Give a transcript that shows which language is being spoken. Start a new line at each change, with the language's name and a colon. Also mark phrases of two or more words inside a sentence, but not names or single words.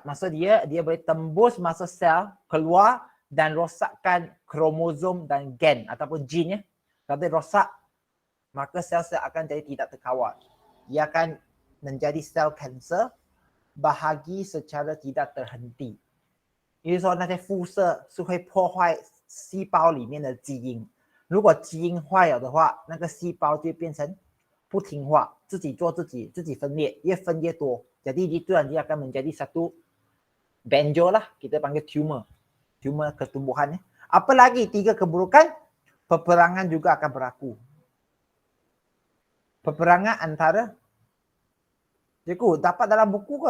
Malay: Maksud dia boleh tembus masuk sel, keluar dan rosakkan kromosom dan gen ataupun gene Kalau dia rosak, maka sel-sel akan jadi tidak terkawal. Ia akan menjadi sel kanser bahagi secara tidak terhenti.
Chinese: 也就是说，那些辐射是会破坏细胞里面的基因。如果基因坏了的话，那个细胞就变成不听话，自己做自己分裂，越分越多。
Malay: Jadi itu nanti akan menjadi satu benjol lah, kita panggil tumor ketumbuhan. Apa lagi 3 keburukan? Peperangan juga akan berlaku. Peperangan antara, cikgu dapat dalam buku ke?